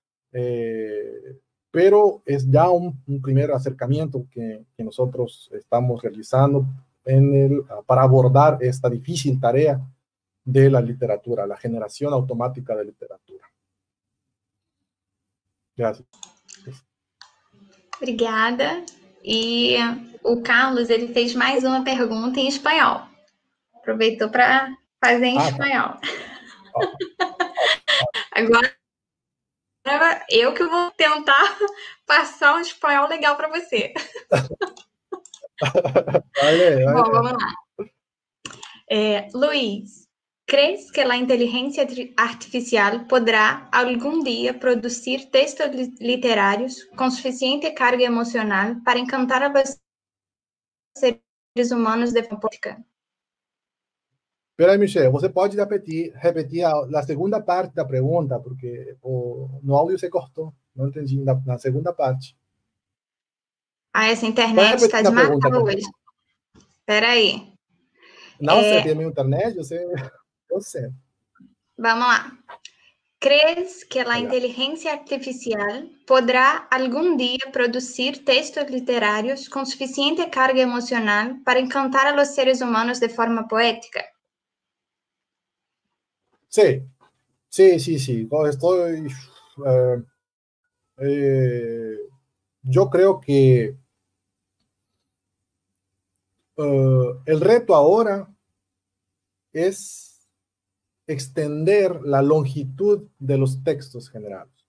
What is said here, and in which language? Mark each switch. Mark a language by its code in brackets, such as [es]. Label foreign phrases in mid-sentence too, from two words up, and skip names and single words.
[es] Pero es ya un primer acercamiento que nosotros estamos realizando para abordar esta difícil tarea de la literatura, la generación automática de literatura. Gracias. [pt] Obrigada. E o Carlos, ele fez mais uma pergunta em espanhol. Aproveitou para fazer em espanhol. Agora eu que vou tentar passar um espanhol legal para você. [es] Vale. [pt] Bom, vamos lá. [es] Luis, ¿crees que la inteligencia artificial podrá algún día producir textos literarios con suficiente carga emocional para encantar a los seres humanos de forma política? [pt] Espera aí, Michelle, você pode repetir a segunda parte da pergunta, porque no áudio você cortou, não entendi na segunda parte. Essa internet está de matar hoje. Espera aí. Não, você tem a minha internet? Eu sei. Vamos lá. [es] ¿Crees que la inteligencia artificial podrá algún día producir textos literarios con suficiente carga emocional para encantar a los seres humanos de forma poética? Sí. Yo creo que el reto ahora es extender la longitud de los textos generados.